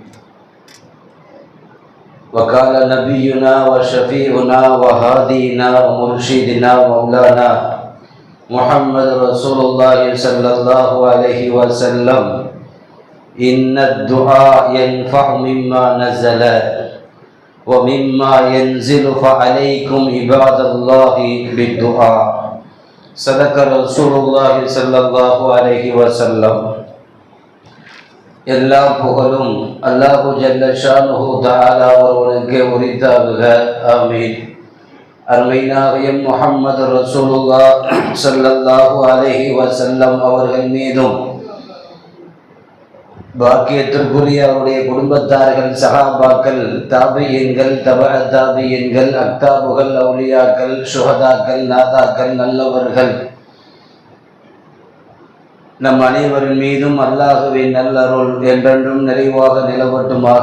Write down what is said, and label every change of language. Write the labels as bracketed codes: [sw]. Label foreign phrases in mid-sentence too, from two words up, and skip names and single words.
[ar] وقال نبينا وشفيعنا وهادينا ومرشدنا مولانا محمد رسول الله صلى الله عليه وسلم: إن الدعاء ينفع مما نزل ومما ينزل فعليكم عباد الله بالدعاء. صدق رسول الله صلى الله عليه وسلم. [ta] எல்லா புகழும் [ar] الله جل شأنه تعالى [ta] ஒருவனுக்கே உரித்தாகுக. ஆமீன். அருமை நாயகம் முஹம்மது ரசூலுல்லாஹ் [ar] صلى الله عليه وسلم [ta] அவர்கள் மீதும் பாக்கியத்திற்குரிய அவருடைய குடும்பத்தார்கள், சஹாபாக்கள், தாபியீன்கள், தபஅ தாபியீன்கள், அக்தாபுகள், அவுலியாக்கள், சுஹதாக்கள், நாதாக்கள், நல்லவர்கள் நம் அனைவரின் மீதும் அல்லாஹுவின் நல்லருள் என்றென்றும் நிறைவாக நிலவட்டுமாக.